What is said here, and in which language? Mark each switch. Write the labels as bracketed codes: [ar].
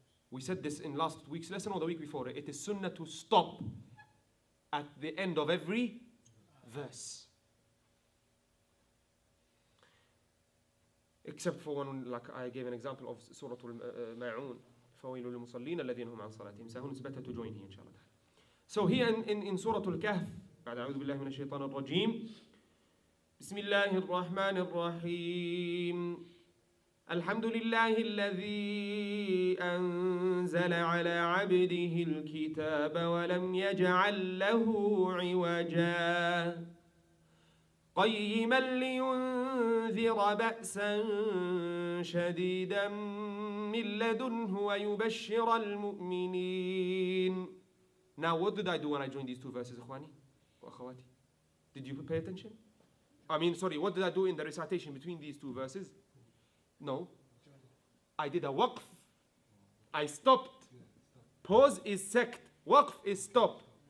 [en] We said this in last week's lesson or the week before. It is sunnah to stop at the end of every verse. Except for one, like I gave an example of Surah Al-Ma'un. [ar] فَوَيْلُ لِلْمُصَلِّينَ الَّذِينَ هُمْ عَنْ صَلَاتِهِمْ سَاهُونَ. [en] It's better to join here, inshallah. So here in Surah Al-Kahf, [ar] بعد أعوذ بالله من الشيطان الرجيم, بسم الله الرحمن الرحيم. الحمد لله الذي أنزل على عبده الكتاب ولم يجعل له عوجا قيما لينذر بأسا شديدا من لدنه ويبشر المؤمنين. [en] Now what did I do when I joined these 2 verses, [ar] إخواني وأخواتي? [en] Did you pay attention? What did I do in the recitation between these 2 verses? No. I did a waqf. I stopped. Pause is sakt. Waqf is stop.